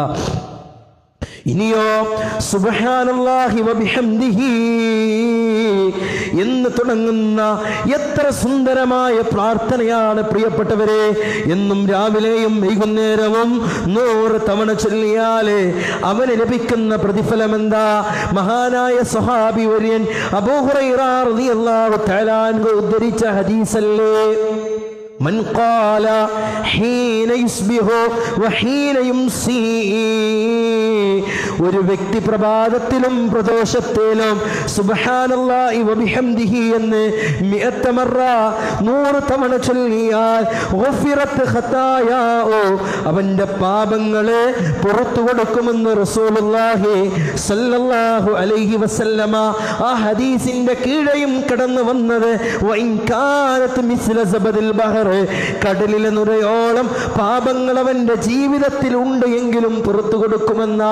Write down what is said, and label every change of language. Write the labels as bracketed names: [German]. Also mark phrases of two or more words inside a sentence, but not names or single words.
[Malayalam] ഇനിയോ [Arabic] سبحان الله وبحمده [Malayalam] എന്ന് തുടങ്ങുന്ന എത്ര സുന്ദരമായ പ്രാർത്ഥനയാണ് പ്രിയപ്പെട്ടവരെ. എന്നും രാവിലെയും വൈകുന്നേരവും 100 തവണ ചൊല്ലിയാലേ അവന് ലഭിക്കുന്ന പ്രതിഫലം എന്താ? മഹാനായ സ്വഹാബി വര്യൻ അബൂ ഹുറൈറ [Arabic] رضي الله تعالى عنه [Malayalam] ഉദ്ധരിച്ച ഹദീസല്ലേ, [Arabic] من قال حين يصبح وحين يمسي. [Malayalam] ഒരു വ്യക്തി പ്രഭാതത്തിലും പ്രദോഷത്തിലും [Arabic] سبحان الله وبحمده [Malayalam] എന്ന് 100 മറ 100 തവണ ചൊല്ലിയാൽ [Arabic] غفرت خطاياه, [Malayalam] അവന്റെ പാപങ്ങളെ പുറത്തു കൊടുക്കുമെന്ന് റസൂലുള്ളാഹി [Arabic] صلى الله عليه وسلم [Malayalam] ആ ഹദീസിന്റെ കീഴയും കടന്നു വന്നത് [Arabic] وإن كانت مثل زبد البحر, [Malayalam] കടലിലെ നുരയോളം പാപങ്ങൾ അവന്റെ ജീവിതത്തിൽ ഉണ്ട് എങ്കിലും പുറത്തു കൊടുക്കുമെന്നാ.